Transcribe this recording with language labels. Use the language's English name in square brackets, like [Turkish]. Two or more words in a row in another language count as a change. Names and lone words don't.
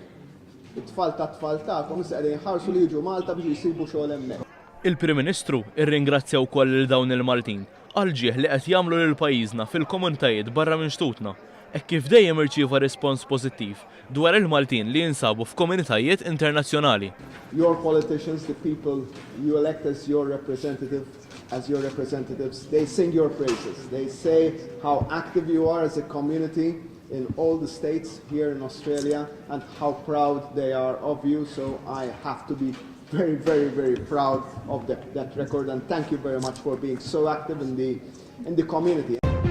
[Maltese] It-tfal ta' tfal tagħkom issa qegħdin jħarsu li jiġu Malta biex jisibu xogħol hemmhekk. Il-Prim Ministru irringrazzja wkoll lil dawn il-Maltin għal ġieħ li qed jagħmlu lil pajjiżna fil-komunitajiet barra minn xtutna. Hekk kif dejjem irċieva rispons pożittiv dwar il-Maltin li jinsabu f'komunitajiet internazzjonali. [English] Your politicians, the people you elect as your representatives, they sing your praises. They say how active you are as a community in all the states here in Australia and how proud they are of you. So I have to be very, very, very proud of that record, and thank you very much for being so active in the community.